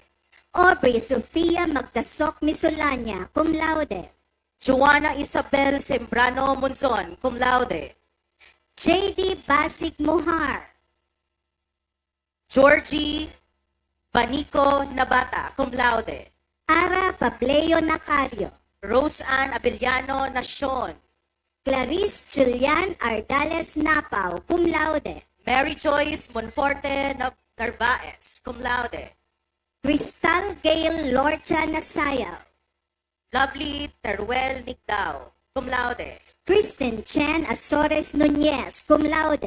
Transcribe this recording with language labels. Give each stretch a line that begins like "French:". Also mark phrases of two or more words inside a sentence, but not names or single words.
English: Aubrey Sofia Magdasok Misolanya,
Latin: cum laude.
English: Joanna Isabel Sembrano Monzon,
Latin: cum laude.
English: JD Basik Mohar. Georgie Banico Nabata,
Latin: cum laude.
English: Ara Pableo Nacario. Rose Ann Abellano Nacion. Clarice Julian Ardales Napao,
Latin: cum laude.
English: Mary Joyce Monforte Narvaez,
Latin: cum laude.
English: Crystal Gail Lorcha Nasayaw. Lovely Teruel Nicdao,
Latin: cum laude.
English: Kristen Chen Azores Nunez,
Latin: cum laude.